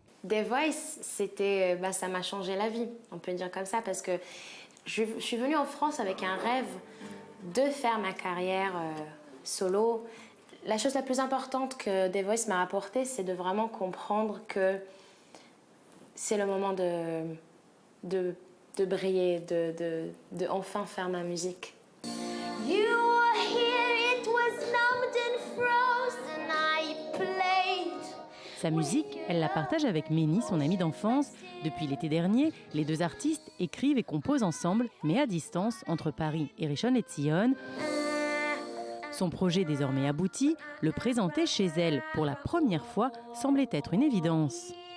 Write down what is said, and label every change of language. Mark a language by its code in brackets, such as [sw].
[fr] The Voice, ça m'a changé la vie, on peut dire comme ça, parce que je suis venue en France avec un rêve de faire ma carrière solo. La chose la plus importante que The Voice m'a apportée, c'est de vraiment comprendre que c'est le moment de briller, de enfin faire ma musique. [en] You were here, it was numbed and frozen, I played. [fr] Sa musique, elle la partage avec Méni, son amie d'enfance. Depuis l'été dernier, les deux artistes écrivent et composent ensemble, mais à distance, entre Paris et Rishon LeZion. Son projet désormais abouti, le présenter chez elle pour la première fois, semblait être une évidence.